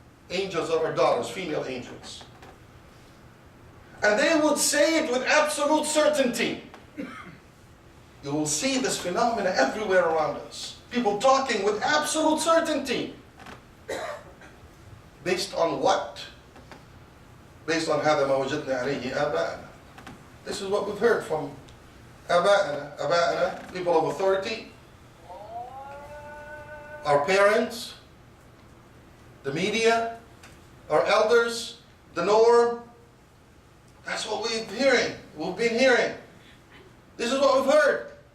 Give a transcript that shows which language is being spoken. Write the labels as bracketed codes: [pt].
[en] Angels that are daughters, female angels. And they would say it with absolute certainty. You will see this phenomena everywhere around us. People talking with absolute certainty. Based on what? Based on [ar] هذا ما وجدنا عليه آباءنا. [en] This is what we've heard from آباءنا, people of authority, our parents, the media, our elders, the norm. That's what we've been hearing. This is what we've heard.